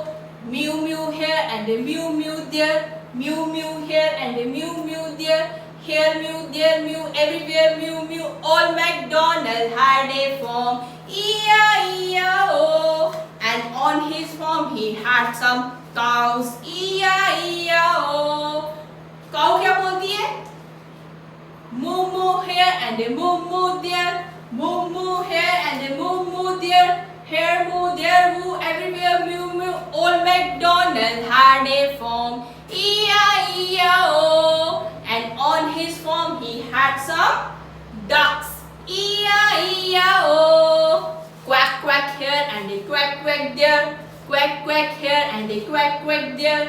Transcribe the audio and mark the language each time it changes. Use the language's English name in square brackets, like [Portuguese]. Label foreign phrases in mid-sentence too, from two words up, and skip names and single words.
[English] Mew mew here and a mew mew there. Mew mew here and a mew mew there. Here mew, there mew, everywhere mew mew. Old MacDonald had a farm, E-I-E-I-O. And on his farm he had some cows, E-I-E-I-O. [Hindi] काऊ क्या बोलती है? [English] moo moo here and a moo moo there. Moo moo here and a moo moo there. Here moo, there moo, everywhere moo moo. Old MacDonald had a farm, E-I-E-I-O. And on his farm he had some ducks, E-I-E-I-O. Quack quack here and a quack quack there. Quack quack here and a quack quack there.